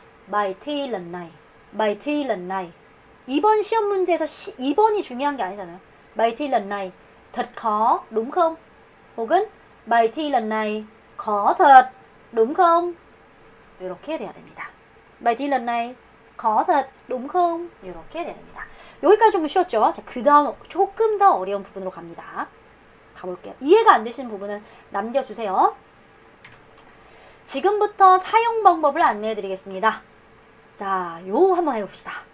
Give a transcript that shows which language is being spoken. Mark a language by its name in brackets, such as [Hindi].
[Vietnamese] bài thi lần này, bài thi lần này. [Korean] 이번 시험 문제에서 2번이 중요한 게 아니잖아요. [Vietnamese] bài thi lần này thật khó, đúng không? [Korean] 혹은 [Vietnamese] bài thi lần này khó thật, đúng không? [Korean] 이렇게 돼야 됩니다. [Vietnamese] bài thi lần này khó thật, đúng không? [Korean] 이렇게 돼야 됩니다. 여기까지 좀 쉬웠죠? 자, 그 다음 조금 더 어려운 부분으로 갑니다. 가볼게요. 이해가 안 되시는 부분은 남겨주세요. 지금부터 사용 방법을 안내해 드리겠습니다. 자, 요 한번 해봅시다.